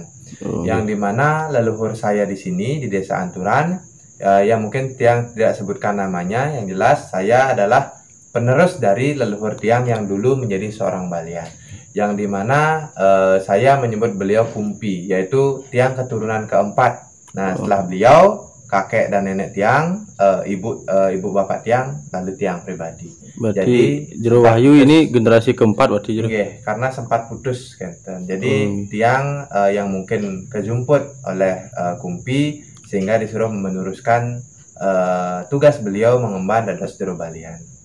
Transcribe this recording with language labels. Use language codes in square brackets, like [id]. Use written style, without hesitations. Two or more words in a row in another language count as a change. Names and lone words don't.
[id] Yang dimana leluhur saya di sini di desa Anturan, yang mungkin tiang tidak sebutkan namanya, yang jelas saya adalah penerus dari leluhur tiang yang dulu menjadi seorang balian. Yang dimana saya menyebut beliau Kumpi, yaitu tiang keturunan keempat. Nah, setelah beliau, kakek dan nenek tiang, ibu bapak tiang, lalu tiang pribadi. Berarti jadi Jero Wahyu ini generasi keempat berarti, Jero? Karena sempat putus kan. Jadi tiang yang mungkin kejumput oleh Kumpi sehingga disuruh meneruskan tugas beliau mengemban dados Jero Balian.